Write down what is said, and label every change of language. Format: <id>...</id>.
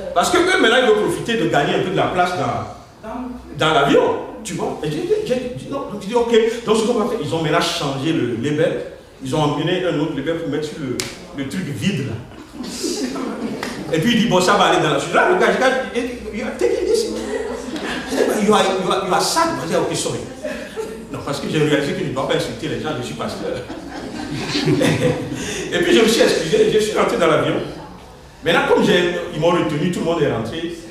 <fr>Parce que eux maintenant ils veulent profiter de gagner un peu de la place dans l'avion. Tu vois? Et j'ai dit non, donc je dis ok. Donc ce qu'on va faire, ils ont maintenant changé le label. Ils ont emmené un autre label pour mettre sur le truc vide là. Et puis il dit bon ça va aller dans la suite. Là le gars,</fr> <en>you are taking this. You are sad.</en> <fr>Je dis ok,</fr> <en>sorry.</en> <fr>Non, parce que j'ai réalisé que je ne dois pas insulter les gens, je suis pasteur. Et puis je me suis excusé, je suis rentré dans l'avion. Maintenant, comme ils m'ont retenu, tout le monde est rentré.</fr>